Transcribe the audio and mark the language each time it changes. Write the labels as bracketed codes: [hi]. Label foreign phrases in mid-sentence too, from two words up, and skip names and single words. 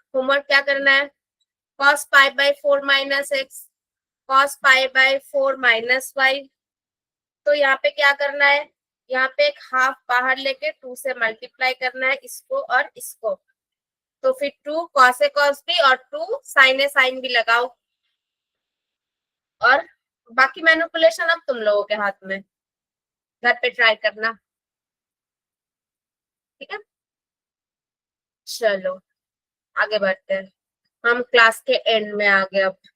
[hi] होमवर्क क्या करना है, cos π/4 माइनस एक्स cos π/4 माइनस वाई, तो यहाँ पे क्या करना है, यहाँ पे एक हाफ बाहर लेके 2 से मल्टीप्लाई करना है इसको और इसको, तो फिर 2 cos a cos b और 2 sin a sin b लगाओ, और बाकी मैनिपुलेशन अब तुम लोगों के हाथ में, घर पे ट्राई करना। ठीक है, चलो आगे बढ़ते हैं, हम क्लास के एंड में आ गए अब।